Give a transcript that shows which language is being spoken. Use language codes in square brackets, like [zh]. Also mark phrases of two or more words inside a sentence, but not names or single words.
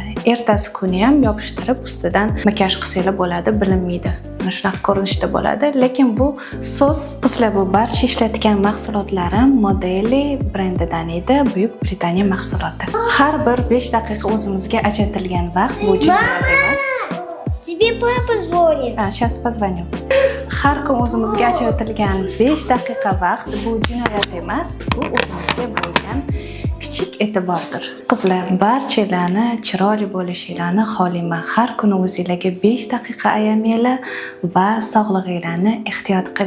[uz] Ertasi kuni ham yopishtirib ustidan makiyaj qilsanglar bo'ladi, bilinmaydi. Mana shunaqa ko'rinishda bo'ladi, lekin bu so'z qizlar bu barcha ishlatgan mahsulotlarim Modeli brendidan edi, Buyuk Britaniya mahsuloti. Har bir 5 daqiqa o'zimizga ajratilgan vaqt bu jinoyat emas. [ru] Тебе папа позвонит. Сейчас позвоню. [uz] Har kun o'zimizga ajratilgan 5 daqiqa vaqt bu jinoyat emas, bu o'zimizga bo'lgan kichik e'tibordir. Qizlar, barchalarni chiroyli bo'lishinglarni xohlayman. Har kuni o'zingizlarga 5 daqiqa ayamanglar va sog'lig'inglarni ehtiyot qilinglar.